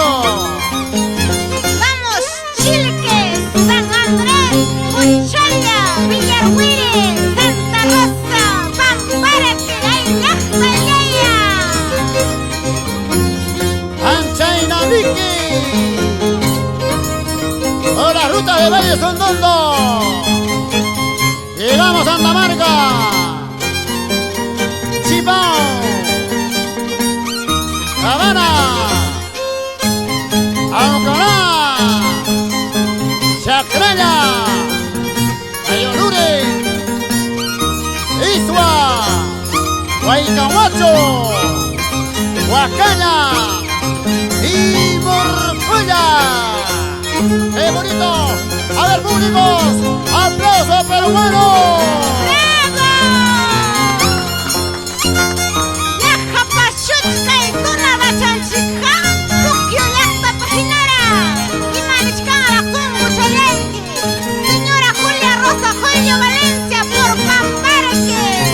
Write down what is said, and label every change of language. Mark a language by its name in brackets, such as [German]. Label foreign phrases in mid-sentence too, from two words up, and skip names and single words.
[Spanish] Vamos, Chilques, San Andrés, Huinchala, Villarhuire, Santa Rosa, Pamparaque, Ayllajtallaya, Anchainavique. Por las rutas de Valle Sondondo. Llegamos a Santa Marga, Chipán, Habana, Aucaná, Chacraya, Ayolure, Isua, Huaycahuacho, Huacaña y Morfulla. ¡Qué bonito! A ver, públicos, aplauso peruano. Señora Julia Rosa Joyo Valencia por Pamparaque.